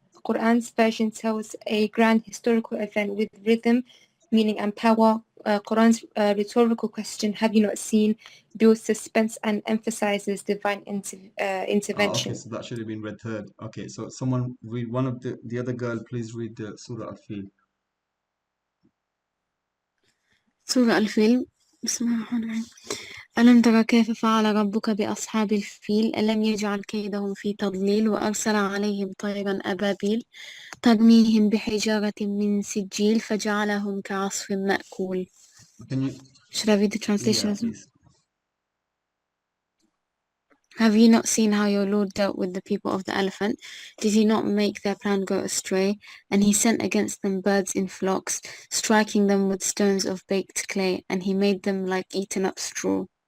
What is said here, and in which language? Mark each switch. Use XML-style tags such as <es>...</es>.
<en>The Qur'an's version tells a grand historical event with rhythm, meaning and power. Qur'an's rhetorical question, have you not seen, builds suspense and emphasizes divine intervention. Okay, so that should have been read third. Okay, so someone read, one of the other girl, please read Surah Al-Fil.</en> <ar>سورة الفيل بسم الله الرحمن الرحيم ألم تر كيف فعل ربك بأصحاب الفيل ألم يجعل كيدهم في تضليل وأرسل عليهم طيرا أبابيل ترميهم بحجارة من سجيل فجعلهم كعصف مأكول.</ar> <en>Can you? Should I read the translation Yeah, as well? please. Have you not seen how your Lord dealt with the people of the elephant? Did he not make their plan go astray? And he sent against them birds in flocks, striking them with stones of baked clay, and he made them like eaten up straw.</en>